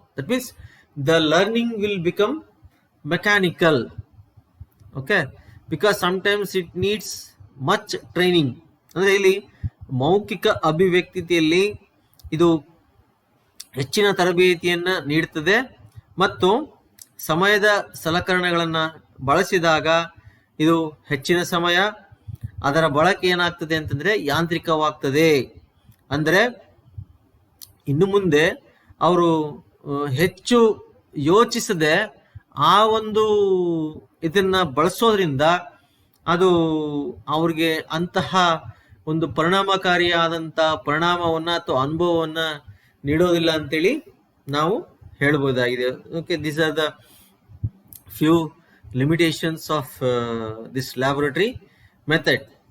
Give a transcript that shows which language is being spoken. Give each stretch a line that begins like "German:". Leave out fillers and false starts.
English: That means the learning will become mechanical. Okay, because sometimes it needs much training.
Kannada: ಅಂದ್ರೆ ಇಲ್ಲಿ ಮೌಖಿಕ ಅಭಿವ್ಯಕ್ತಿಯಲ್ಲಿ ಇದು ಹೆಚ್ಚಿನ ತರಬೇತಿಯನ್ನ ನೀಡುತ್ತದೆ, ಮತ್ತು ಸಮಯದ ಸಲಕರಣೆಗಳನ್ನು ಬಳಸಿದಾಗ ಇದು ಹೆಚ್ಚಿನ ಸಮಯ, ಅದರ ಬಳಕೆ ಏನಾಗ್ತದೆ ಅಂತಂದ್ರೆ ಯಾಂತ್ರಿಕವಾಗ್ತದೆ. ಅಂದರೆ ಇನ್ನು ಮುಂದೆ ಅವರು ಹೆಚ್ಚು ಯೋಚಿಸದೆ ಆ ಒಂದು ಇದನ್ನ ಬಳಸೋದ್ರಿಂದ ಅದು ಅವ್ರಿಗೆ ಅಂತಹ ಒಂದು ಪರಿಣಾಮಕಾರಿಯಾದಂಥ ಪರಿಣಾಮವನ್ನ ಅಥವಾ ಅನುಭವವನ್ನ ನೀಡೋದಿಲ್ಲ ಅಂತೇಳಿ ನಾವು ಹೇಳ್ಬೋದಾಗಿದೆ.
English: Okay, these are the few limitations of this laboratory method.